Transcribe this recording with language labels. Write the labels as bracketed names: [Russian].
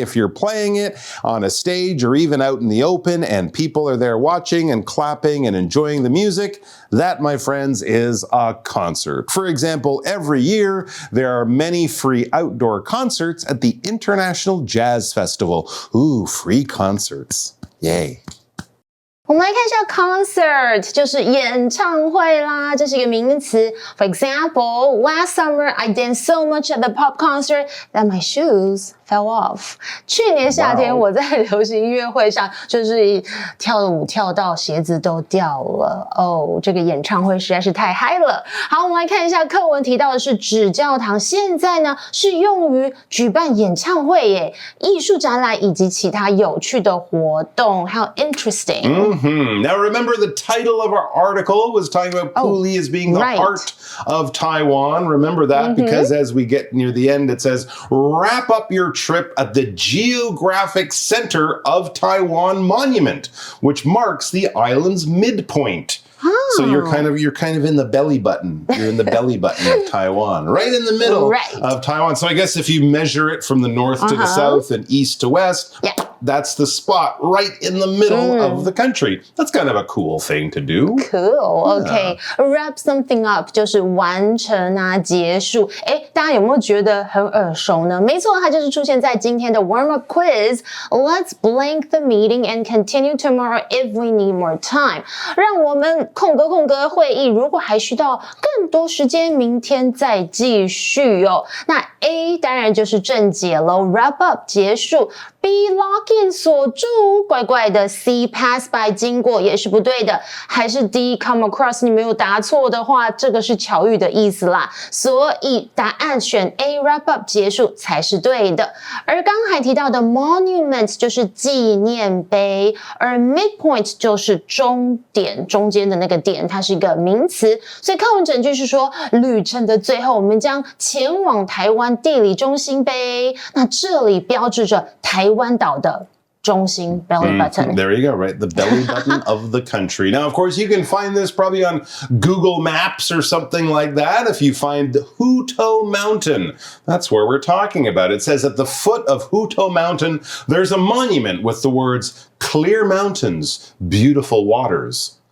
[English] If you're playing it on a stage or even out in the open and people are there watching and clapping and enjoying the music, that, my friends, is a concert. For example, every year there are many free outdoor concerts at the International Jazz Festival. Ooh, free concerts. Yay. [Chinese] 我们来看一下 concert 就是演唱会啦，这是一个名词。 [English] For example, last summer I danced so much at the pop concert that my shoes fell off. [Chinese] 去年夏天我在流行音乐会上就是跳舞跳到鞋子都掉了。哦，这个演唱会实在是太嗨了。好，我们来看一下课文提到的是纸教堂，现在呢是用于举办演唱会耶、艺术展览以及其他有趣的活动，还有 interesting。Now [English] remember the title of our article was talking about Puli as being the heart of Taiwan. Remember that because as we get near the end it says wrap up your trip at the geographic center of Taiwan Monument, which marks the island's midpoint. So you're kind of in the belly button. You're in the belly button of Taiwan, right in the middle of Taiwan. So I guess if you measure it from the north to the south and east to west, that's the spot right in the middle of the country. That's kind of a cool thing to do. Cool. Okay. Wrap something up [Chinese] 就是完成啊，结束。大家有没有觉得很耳熟呢？没错，它就是出现在今天的 warm-up quiz. [English] Let's blank the meeting and continue tomorrow if we need more time. [Chinese] 让我们空格会议，如果还需要更多时间，明天再继续哦。那 A 当然就是正解咯 ，wrap up 结束。 B lock in 锁住，怪怪的。 C pass by 经过也是不对的，还是 D come across 你没有答错的话，这个是巧遇的意思啦。所以答案选 A wrap up 结束才是对的。而刚才提到的 monument 就是纪念碑，而 midpoint 就是终点，中间的那个点，它是一个名词。所以课文整句是说，旅程的最后，我们将前往台湾地理中心碑。那这里标志着台湾岛的中心 belly button. [English] There you go, right? The belly button of the country. Now, of course, you can find this probably on Google Maps or something like that. If you find Hutto Mountain, that's where we're talking about. It says at the foot of Hutto Mountain, there's a monument with the words clear mountains, beautiful waters.